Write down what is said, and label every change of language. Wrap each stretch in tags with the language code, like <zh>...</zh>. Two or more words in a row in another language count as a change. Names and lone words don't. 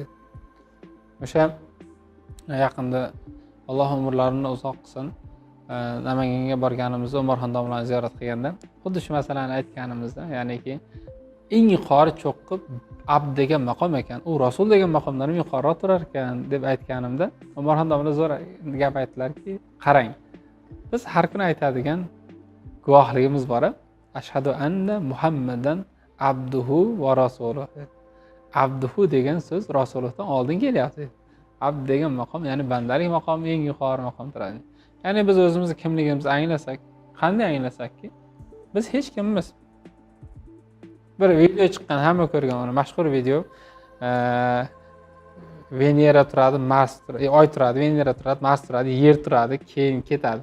<uz>O'sha yaqinda Alloh umrlarini uzoq qilsin, Namanganga borganimizda Umarxon domlani ziyorat qilganda xuddi shu masalani aytganimizda, ya'niki eng yuqori cho'qqi abd degan maqom ekan, u rasul degan maqomdan ham yuqoriroq turar ekan deb aytganimda Umarxon domla zo'r gap aytdilarki, qarang, biz har kuni aytadigan guvohligimiz bor.</uz> <ar>أشهد أن محمدا عبده ورسوله.</ar> <uz>Abduhu degan so'z rasulullohdan oldin kelyapti. Abd degan maqom, ya'ni bandalik maqomi eng yuqori maqom turadi. Ya'ni biz o'zimizni kimligimizni anglasak, qanday anglasakki, biz hech kimmiz. Bir video chiqqan, hamma ko'rgan, uni mashhur video. Venera turadi, Mars turadi, Oy turadi, Venera turadi, Mars turadi, Yer turadi, keyin ketadi.</uz>